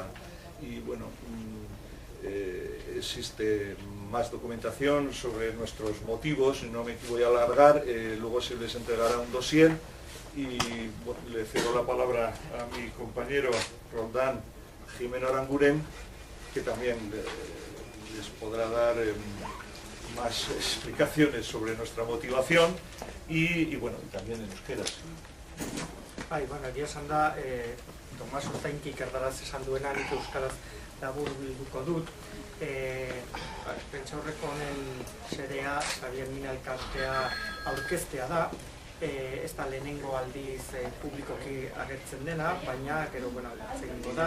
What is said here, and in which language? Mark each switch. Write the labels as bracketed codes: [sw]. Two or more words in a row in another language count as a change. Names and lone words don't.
[es] Y bueno, existe más documentación sobre nuestros motivos, no me voy a alargar, luego se les entregará un dossier y bueno, le cedo la palabra a mi compañero Roldán Jimeno Aranguren, que también les podrá dar más explicaciones sobre nuestra motivación y bueno, también en euskeraz. [eu] Egia esan da, Tomas Ozainkik erdaraz esan duena, nik euskaraz labur bilduko dut. Pentsaurreko honen xedea, Xavier Mina elkartea aurkeztea da, ez da lehenengo aldiz publikoki agertzen dena, baina gero egingo da.